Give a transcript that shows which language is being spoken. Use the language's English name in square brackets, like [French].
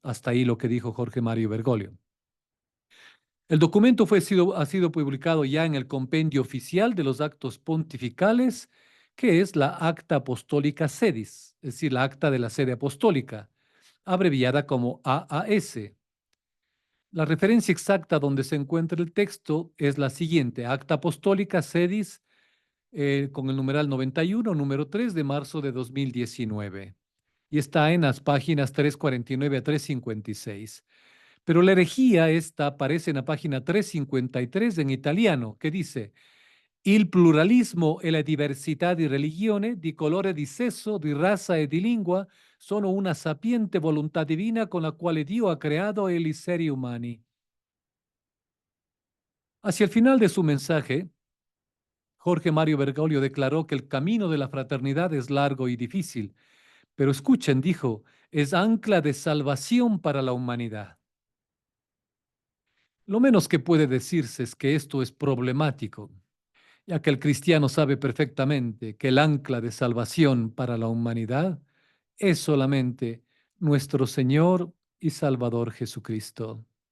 [Spanish] Hasta ahí lo que dijo Jorge Mario Bergoglio. El documento ha sido publicado ya en el compendio oficial de los actos pontificales, que es la Acta Apostólica Sedis, es decir, la Acta de la Sede Apostólica, abreviada como AAS. La referencia exacta donde se encuentra el texto es la siguiente: Acta Apostólica Sedis, con el numeral 91, número 3 de marzo de 2019. Y está en las páginas 349 a 356. Pero la herejía esta aparece en la página 353 en italiano, que dice: [Italian] Il pluralismo e la diversità di religione, di colore, di sesso, di razza e di lingua sono una sapiente volontà divina con la quale Dio ha creado gli esseri umani. [Spanish] Hacia el final de su mensaje, Jorge Mario Bergoglio declaró que el camino de la fraternidad es largo y difícil, pero escuchen, dijo, es ancla de salvación para la humanidad. Lo menos que puede decirse es que esto es problemático, ya que el cristiano sabe perfectamente que el ancla de salvación para la humanidad es solamente nuestro Señor y Salvador Jesucristo.